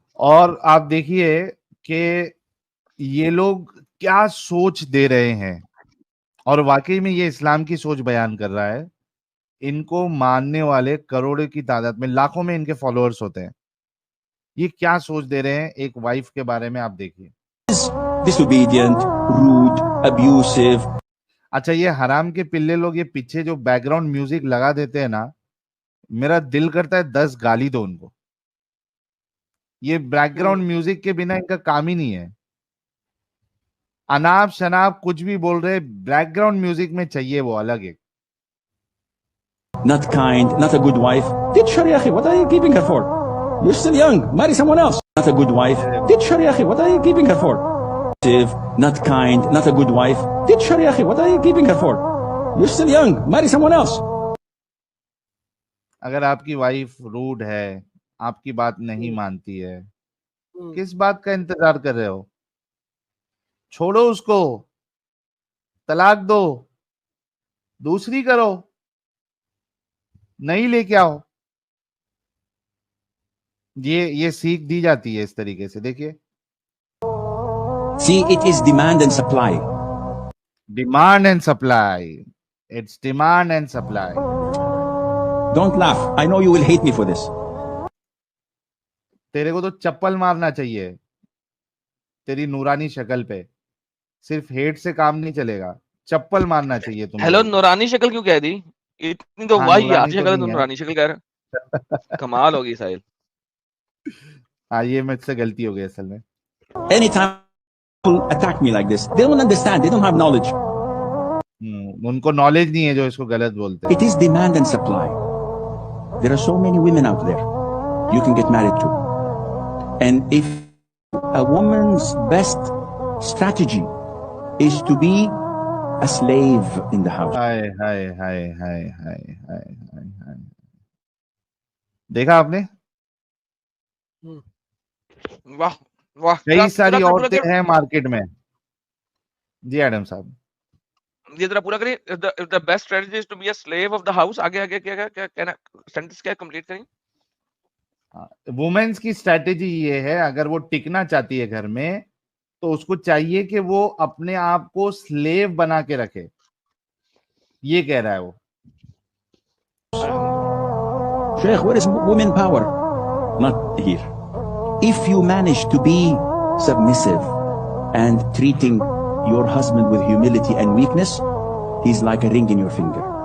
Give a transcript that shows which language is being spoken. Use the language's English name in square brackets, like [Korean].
[Urdu] اور آپ دیکھیے کہ یہ لوگ کیا سوچ دے رہے ہیں, اور واقعی میں یہ اسلام کی سوچ بیان کر رہا ہے. ان کو ماننے والے کروڑوں کی تعداد میں, لاکھوں میں ان کے فالوورز ہوتے ہیں. یہ کیا سوچ دے رہے ہیں ایک وائف کے بارے میں, آپ دیکھیے. [English] disobedient, rude, abusive. [Urdu] اچھا یہ حرام کے پلے لوگ یہ پیچھے جو بیک گراؤنڈ میوزک لگا دیتے ہیں نا, میرا دل کرتا ہے 10 گالی دو ان کو. یہ بیک گراؤنڈ میوزک کے بنا ان کا کام ہی نہیں ہے. اناپ شناپ کچھ بھی بول رہے, بیک گراؤنڈ میوزک میں چاہیے وہ الگ ایک. [English] Not kind, not a good wife. Teach her, Yahi, what are you keeping her for? You're still young, marry someone else. Not a good wife. Teach her, Yahi, what are you keeping her for? Not kind, not a good wife. Teach her, Yahi, what are you keeping her for? You're still young, marry someone else. [Urdu] اگر آپ کی wife road ہے, آپ کی بات نہیں مانتی ہے, کس بات کا انتظار کر رہے ہو؟ چھوڑو اس کو, طلاق دو, دوسری کرو, نہیں لے کے آؤ. یہ سیکھ دی جاتی ہے اس طریقے سے. دیکھیے [English] See, it is demand and supply. Demand and supply. It's demand and supply. Don't laugh. I know you will hate me for this. [Urdu] تیرے کو تو چپل مارنا چاہیے تیری نورانی شکل پہ. صرف ہیٹ سے کام نہیں چلے گا, چپل مارنا چاہیے تم. ہیلو, نورانی شکل کیوں کہہ دی؟ اتنی تو واہی آج شکل ہے, تو نورانی شکل کہہ رہا. کمال ہوگی ساحل. ہاں یہ مجھ سے غلطی ہو گئی اصل میں. [English] Anytime people attack me like this, they don't understand. They don't have knowledge. [Urdu] ان کو نالج نہیں ہے جو اس کو غلط بولتے ہیں. [English] It is demand and supply. There are so many women out there you can get married to. And if a woman's best strategy is to be a slave in the house. [Urdu] ہائے ہائے ہائے ہائے ہائے ہائے ہائے. دیکھا آپ نے, واہ واہ, کئی ساری عورتیں ہیں market میں. جی ایڈم صاحب یہ ذرا پورا کریں. [English] the best strategy is to be a slave of the house. [Urdu] آگے آگے کیا کہنا, سینٹنس کیا کمپلیٹ کریں. وومنس کی اسٹریٹجی یہ ہے, اگر وہ ٹکنا چاہتی ہے گھر میں تو اس کو چاہیے کہ وہ اپنے آپ کو سلیو بنا کے رکھے. یہ کہہ رہا ہے وہ. [English] Sheikh, where is women power? Not here. If you manage to be submissive and treating your husband with humility and weakness, he's like a ring in your finger.